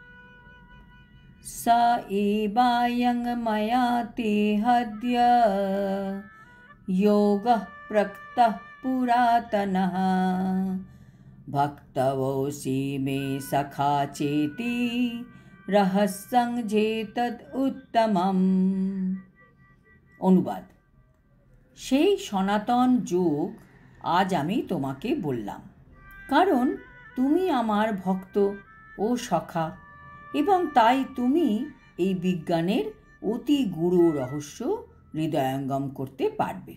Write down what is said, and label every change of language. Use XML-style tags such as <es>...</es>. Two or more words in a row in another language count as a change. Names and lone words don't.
<sa>स एवायं मया ते हद्य योगः प्रकृतः पुरातनः भक्तवोऽसि मे सखा चेति रहस्यं जेतद् उत्तमम्। अनुवाद।</sa> <bn>সেই সনাতন যোগ আজ আমি তোমাকে বললাম, কারণ তুমি আমার ভক্ত ও সখা এবং তাই তুমি এই বিজ্ঞানের অতি গূঢ় রহস্য হৃদয়ঙ্গম করতে পারবে।</bn>